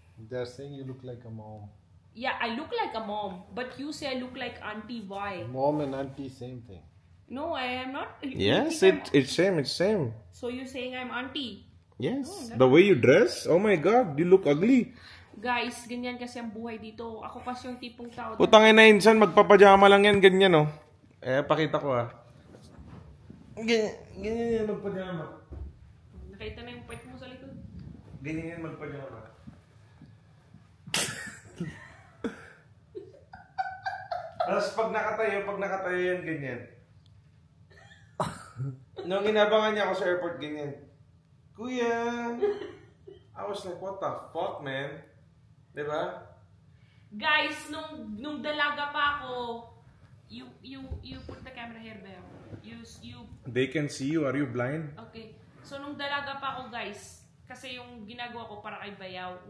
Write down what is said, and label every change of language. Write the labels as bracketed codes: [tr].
[en] They're saying you look like a mom. Yeah, I look like a mom, but you say I look like auntie. Why? Mom and auntie, same thing. No, I am not. You Yes, think it's same. It's same. So you're saying I'm auntie? Yes. The way you dress, oh my God, you look ugly. [tl] Guys, ganyan kasi ang buhay dito. Ako kasi yung tipong tao. Putangin na insan, magpapajama lang yan, ganyan oh. Pakita ko Ganyan yan, magpajama. Nakita na yung pet mo sa likod. Ganyan yan, magpajama. Tapos pag nakatayo yan, ganyan. Nung inabangan niya ako sa airport, ganyan. Kuya! [en] I was like, what the fuck, man? [tl] Diba? [en] Guys, [tl] nung dalaga pa ako, [en] you put the camera here, Beo. You They can see you. Are you blind? [tl] Okay. So nung dalaga pa ako, guys, kasi yung ginagawa ko para kay Bayaw.